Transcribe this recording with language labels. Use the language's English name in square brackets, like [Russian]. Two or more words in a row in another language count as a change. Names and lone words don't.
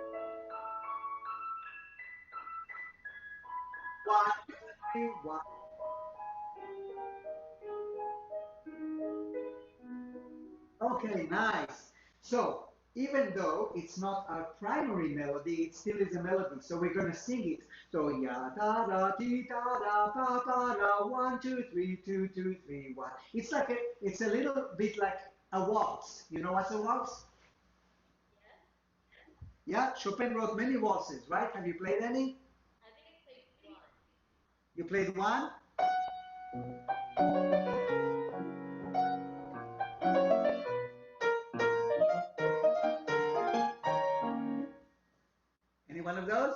[English] 1, 2, 3. 1. Okay, nice. So even though it's not our primary melody, it still is a melody. So we're gonna sing it. So ya da da ti da da pa pa da 1, 2, 3, 2, 2, 3, 1. It's a little bit like a waltz. You know what's a waltz? Yes. Yeah, Chopin wrote many waltzes, right? Have you played any? I think I played one. You played one? Any one of those?